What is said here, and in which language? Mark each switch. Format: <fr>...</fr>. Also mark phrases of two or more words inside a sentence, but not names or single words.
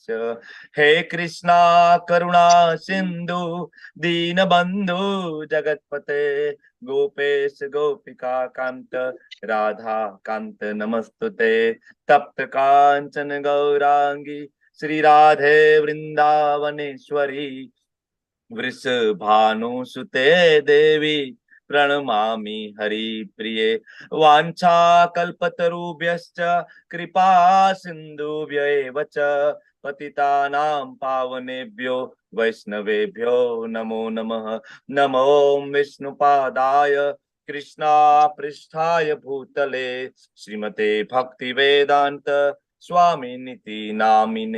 <sa>हे कृष्ण करुणा सिंधु दीनबंधु जगतपते गोपेश गोपिका कांत राधा कांत नमस्तुते. तप्त कांचन गौरांगी श्री राधे वृंदावनेश्वरी वृषभानुसुते देवी प्रणमामि हरिप्रिये. वाञ्छाकल्पतरुभ्यश्च कृपा सिन्धुभ्यैव च पतितानां पावनेभ्यो वैष्णवेभ्यो नमो नमः. नमो विष्णुपादाय कृष्णापृष्ठाय भूतले श्रीमते भक्तिवेदान्त स्वामिनिति नामिने.</sa>